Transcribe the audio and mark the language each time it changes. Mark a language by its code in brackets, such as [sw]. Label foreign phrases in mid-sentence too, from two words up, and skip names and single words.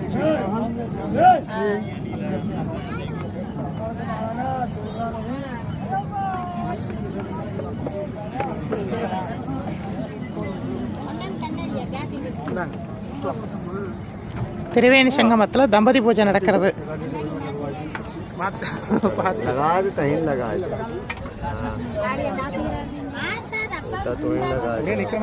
[ta] त्रिवेणी संगमத்தில் தம்பதி பூஜை நடக்கிறது [hi] लगा दे तहीं लगा दे तो ही लगा दे